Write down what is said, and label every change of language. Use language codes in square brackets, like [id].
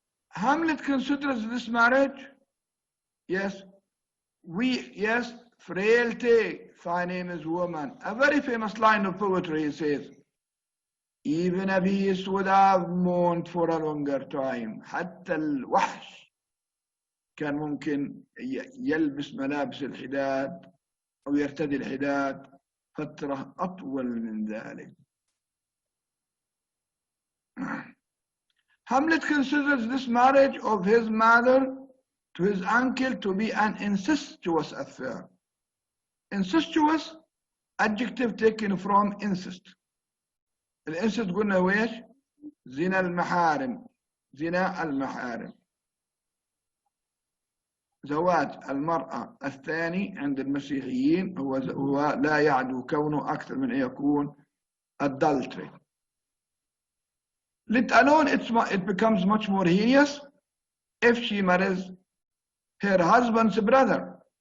[en] Hamlet considers this marriage, yes, yes, frailty, thy name is woman. A very famous line of poetry, he says, even a beast would have mourned for a longer time. [ar] حتى الوحش كان ممكن يلبس ملابس الحداد أو يرتدي الحداد فترة أطول من ذلك. [en] Hamlet considers this marriage of his mother to his uncle to be an incestuous affair. Incestuous, adjective taken from incest. [ar] الانسست قلنا ويش؟ زنا المحارم. زنا المحارم. زواج المرأة الثاني عند المسيحيين هو لا يعدو كونه أكثر من أن يكون adultery. [en] Let alone it becomes much more heinous if she marries her husband's brother.